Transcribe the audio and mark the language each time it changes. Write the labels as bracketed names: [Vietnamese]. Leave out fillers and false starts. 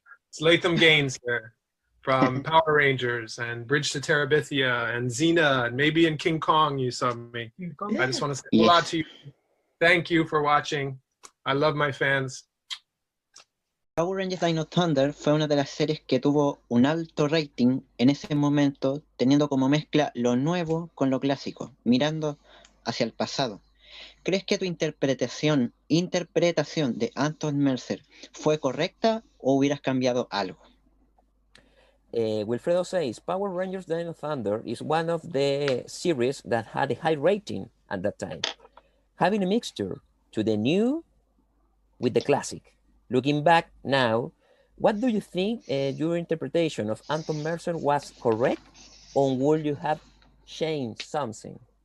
[English] It's Latham Gaines here from Power Rangers and Bridge to Terabithia and Xena, and maybe in King Kong you saw me. I just want to say hola to you. Thank you for watching. I love my fans. [Spanish] Power Rangers Dino Thunder fue una de las series que tuvo un alto rating en ese momento, teniendo como mezcla lo nuevo con lo clásico, mirando hacia el pasado. ¿Crees que tu interpretación de Anton Mercer fue correcta o hubieras cambiado algo? [English] Wilfredo says, Power Rangers Dino Thunder is one of the series that had a high rating at that time, having a mixture to the new with the classic. Looking back now, what do you think your interpretation of Anton Mercer was correct, or would you have changed something?